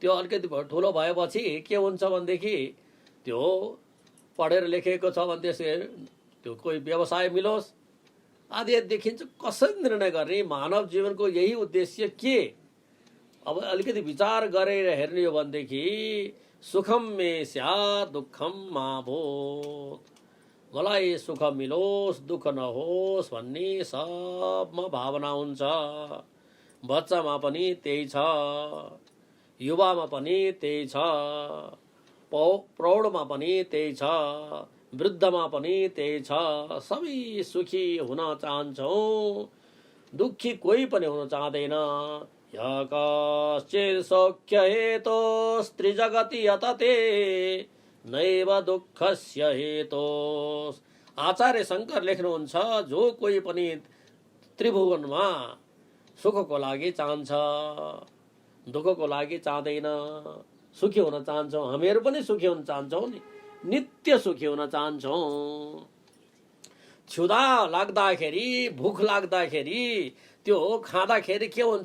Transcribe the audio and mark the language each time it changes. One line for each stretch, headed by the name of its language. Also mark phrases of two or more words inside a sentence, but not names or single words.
Nepali: त्यो अलिकति ठुलो भएपछि के हुन्छ भनेदेखि त्यो पढेर लेखेको छ भने त्यो कोही व्यवसाय मिलोस् आदि देखिन्छ। कसरी निर्णय गर्ने? मानव जीवनको यही उद्देश्य के? अब अलिकति विचार गरेर हेर्ने हो भनेदेखि
Sanskrit: सुखम मे स्यात् दुःखम मा भूत्,
Nepali: मलाई सुख मिलोस् दुःख नहोस् भन्ने सबमा भावना हुन्छ। बच्चामा पनि त्यही छ, युवामा पनि त्यही छ, प्रौढमा पनि त्यही छ, वृद्धमा पनि त्यही छ। सबै सुखी हुन चाहन्छौँ, दुःखी कोही पनि हुन चाहँदैन।
Sanskrit: य कश्चित् सौख्य हेतोस्त्रिजगति यतते नैव दुःखस्य हेतोस्।
Nepali: आचार्य शङ्कर लेख्नुहुन्छ, जो कोही पनि त्रिभुवनमा सुखको लागि चाहन्छ, दुःखको लागि चाहँदैन। सुखी हुन चाहन्छौँ, हामीहरू पनि सुखी हुन चाहन्छौँ नि, नित्य सुखी हुन चाहन्छौँ। क्षुधा लाग्दाखेरि, भुख लाग्दाखेरि, त्यो खाँदाखेरि के हुन्छ?